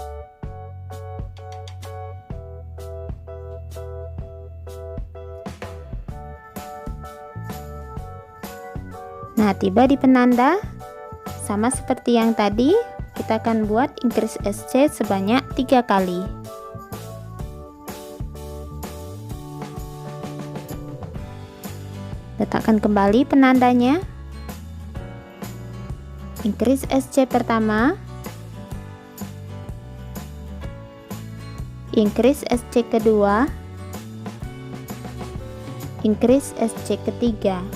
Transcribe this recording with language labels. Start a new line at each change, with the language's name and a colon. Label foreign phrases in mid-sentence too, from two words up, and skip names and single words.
Indonesian: Nah, tiba di penanda, sama seperti yang tadi, kita akan buat
English: increase SC
Indonesian: sebanyak 3 kali. Letakkan kembali penandanya.
English: Increase SC
Indonesian: pertama,
English: increase SC
Indonesian: kedua,
English: increase SC
Indonesian: ketiga.